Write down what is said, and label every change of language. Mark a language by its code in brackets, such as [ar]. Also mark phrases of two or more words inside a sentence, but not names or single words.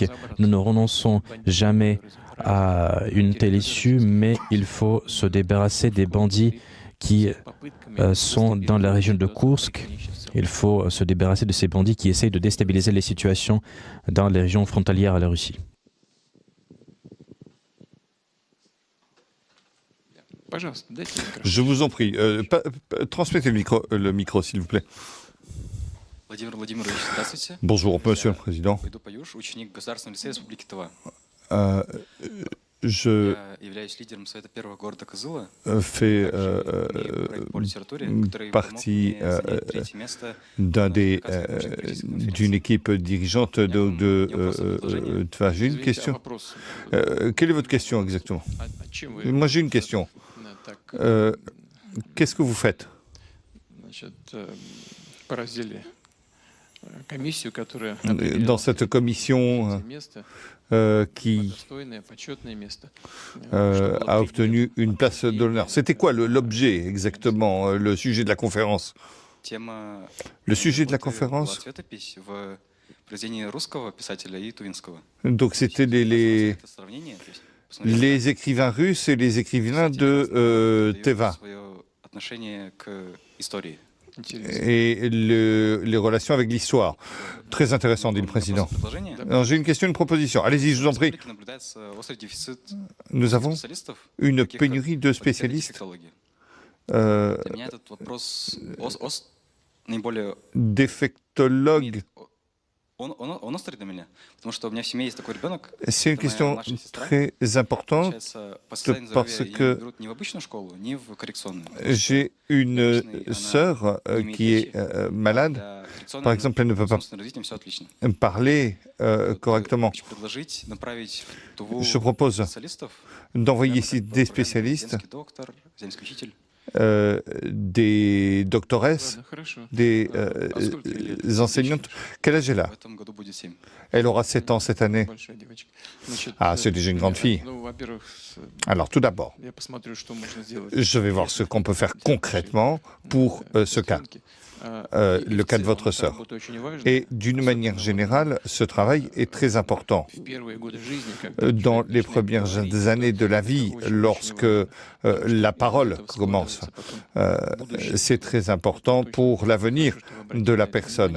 [fr] Nous ne renonçons jamais à une telle issue, mais il faut se débarrasser des bandits qui sont dans la région de Koursk. Il faut se débarrasser de ces bandits qui essayent de déstabiliser les situations dans les régions frontalières à la Russie. [ru] Пожалуйста, дайте микрофон. [fr] Je vous en prie. Transmettez le micro, s'il vous plaît. [ru] Владимир Владимирович, здравствуйте. [fr] Bonjour, Monsieur le Président. [ru] Пойду Паюш, ученик Государственного лицея Республики Тыва. [fr] Je [ru] Я являюсь лидером Совета первого города Кызыла. [fr] fais [ru] Имею проект по литературе, который помог [fr] partie [ru] мне занять третье место [fr] d'une équipe dirigeante de Tva. J'ai une [ru] Извините, а [fr] question. [ru] вопрос? [fr] Quelle est votre question exactement? [ru] Чем вы? [fr] Moi, j'ai une question. [ru] Да, так, [fr] Qu'est-ce que vous faites? [ru] значит, поразили комиссию, которая [fr] Dans cette commission [ru] место, [fr] qui [ru] достойное, почетное место. [fr] a obtenu une place d'honneur. C'était quoi l'objet exactement, le sujet de la conférence? [ru] Тема [fr] Le sujet de la [ru] работы была [fr] conférence, [ru] цветопись в произведении русского писателя и тувинского. [fr] donc c'était [ru] Это сравнение, то есть посмотрите, [fr] les écrivains russes et les écrivains de [ru] дают [fr] Teva [ru] свое отношение к истории. Интересно. [fr] et les relations avec l'histoire. Très intéressant, dit le président. [ru] Предложение. [fr] Alors, j'ai une question, une proposition. Allez-y, je vous en [ru] В [fr] prie. [ru] республике наблюдается острый дефицит [fr] Nous avons [ru] специалистов, [fr] une [ru] таких как [fr] pénurie de [ru] специалисты [fr] spécialistes, [ru] дефектологии. euh, Для меня этот вопрос наиболее [fr] défectologues. [ru] он острый для меня, потому что у меня в семье есть такой ребенок, [fr] C'est une [ru] это моя [fr] question [ru] младшая сестра. [fr] très importante [ru] Получается, по состоянию [fr] parce [ru] здоровья [fr] que [ru] ее не берут ни в обычную школу, ни в коррекционную. [fr] j'ai une sœur qui est malade. [ru] Для коррекционной, [fr] Par exemple, elle ne peut pas [ru] умственным развитием все отлично. [fr] parler correctement. [ru] Хочу предложить направить в Туву [fr] Je propose [ru] специалистов, [fr] d'envoyer ici [ru] например, [fr] des spécialistes, [ru] земский доктор, земский учитель. [fr] des doctoresses, [ru] Ладно, хорошо. [fr] des [ru] А сколько ей лет? [fr] enseignantes. Quel âge elle a? [ru] В этом году будет 7. [fr] Elle aura 7 ans cette année. [ru] Большая девочка. Значит, [fr] Ah, c'est déjà une grande fille. [ru] Ну, во-первых, [fr] Alors, tout d'abord, [ru] я посмотрю, что можно сделать. [fr] je vais voir ce qu'on peut faire concrètement pour ce cas, le cas de votre sœur. Et d'une manière générale, ce travail est très important. Dans les premières années de la vie, lorsque la parole commence, c'est très important pour l'avenir de la personne.